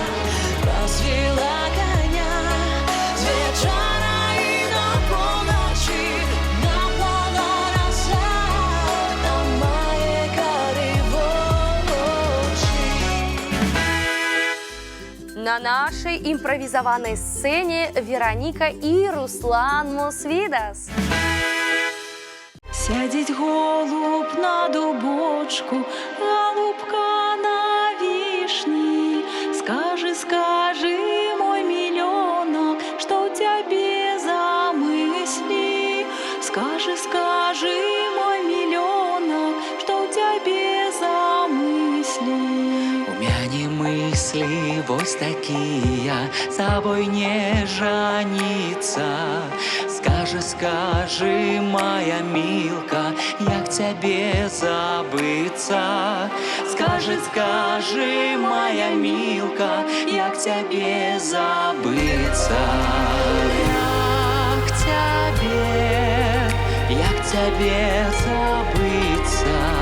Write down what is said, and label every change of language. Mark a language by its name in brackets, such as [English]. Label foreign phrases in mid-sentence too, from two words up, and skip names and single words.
[Ukrainian] Развела коня з вечора і до поночі. Напала роса на мої карі очі. [Russian] На нашей импровизованной сцене Вероника и Руслан Мосвидас. [Ukrainian] Сядеть голуб на дубочку, голубка на вишні. [Russian] Скажи, скажи, мой миллионок, что у тебе за мысли? Скажи, скажи, мой миллионок, что у тебе за мысли? У мяне мысли вось такие, с тобой не жаниться. Скажи, скажи, моя милка, [Ukrainian] як тебе забыться? Скажи, скажи, моя милка, як тебе забыться? Як тебе забыться?